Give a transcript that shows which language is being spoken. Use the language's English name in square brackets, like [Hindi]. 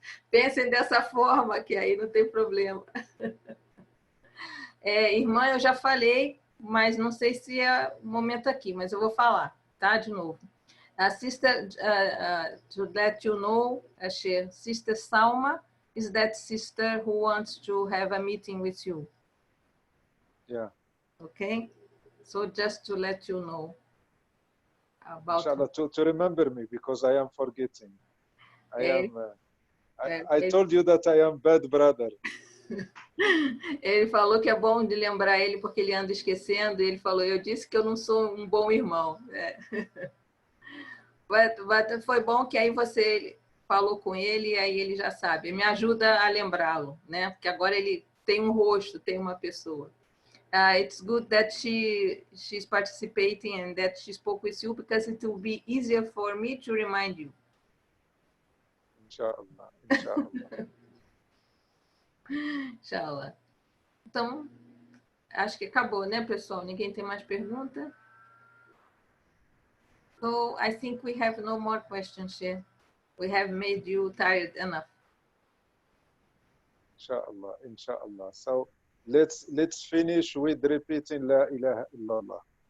[Portuguese] Pensem dessa forma, que aí não tem problema. Irmã, eu já falei, mas não sei se é o momento aqui, mas eu vou falar, tá? De novo. [English] A sister, to let you know, Sister Salma is that sister who wants to have a meeting with you. Yeah. Okay? So just to let you know about... Inshallah, to remember me, because I am forgetting. I told you that I am bad brother. [Portuguese] Ele falou que é bom de lembrar ele porque ele anda esquecendo. E ele falou, eu disse que eu não sou um bom irmão. But foi bom que aí você falou com ele e aí ele já sabe. Me ajuda a lembrá-lo, né? Porque agora ele tem um rosto, tem uma pessoa. [English] It's good that she's participating and that she spoke with you because it will be easier for me to remind you. [Arabic] Inshallah, inshallah. Inshallah. [Portuguese] Então, acho que acabou, né, pessoal? Ninguém tem mais pergunta? [English] So, I think we have no more questions here. We have made you tired enough. [Arabic] Inshallah, inshallah. [English] So, let's finish with repeating La ilaha illallah.